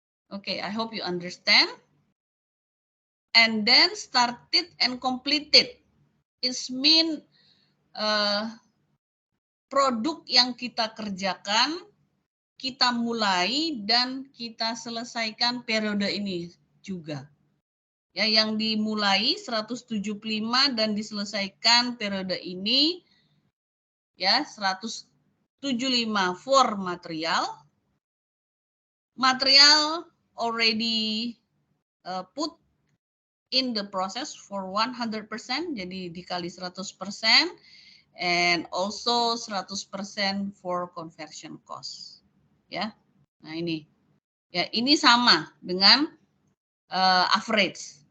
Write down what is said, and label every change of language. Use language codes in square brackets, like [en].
[en] Okay, I hope you understand. And then started and completed. It mean [id] produk yang kita kerjakan, kita mulai dan kita selesaikan periode ini juga. Ya, yang dimulai 175 dan diselesaikan periode ini ya 175 [en] for material. Material already put in the process for 100%, [id] jadi dikali 100%, [en] and also 100% for conversion cost. [id] Ya, nah ini, ya ini sama dengan average.